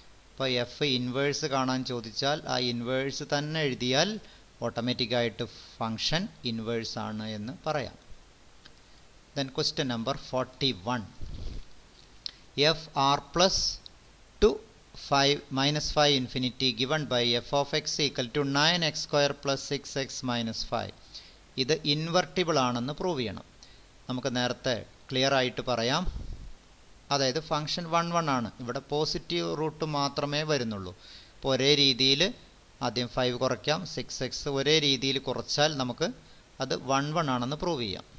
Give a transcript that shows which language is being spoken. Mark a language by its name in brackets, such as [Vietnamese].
[Malayalam] അപ്പോൾ F inverse കാണാൻ ചോദിച്ചാൽ ആ ഇൻവേഴ്സ് തന്നെ എഴുതിയാൽ ഓട്ടോമാറ്റിക്കായിട്ട് ഫംഗ്ഷൻ ഇൻവേഴ്സ് ആണ് എന്ന് പറയാം. [English] Then question number 41. F R plus two -5 infinity given by f of x equal to 9x square plus 6x minus 5. [Malayalam] ഇത് ഇൻവെർട്ടിബിൾ ആണെന്ന് പ്രൂവ് ചെയ്യണം. നമുക്ക് നേരത്തെ ക്ലിയർ ആയിട്ട് പറയാം. അതായത് ഫംഗ്ഷൻ 1 ആണ്. ഇവിടെ പോസിറ്റീവ് റൂട്ട് മാത്രമേ വരുന്നുള്ളൂ. അപ്പോൾ ഒരേ രീതിയിൽ ആദ്യം 5 കുറയ്ക്കാം, 6x ഒരേ രീതിയിൽ കുറച്ചാൽ നമുക്ക് അത് 1 ആണെന്ന് പ്രൂവ് ചെയ്യാം.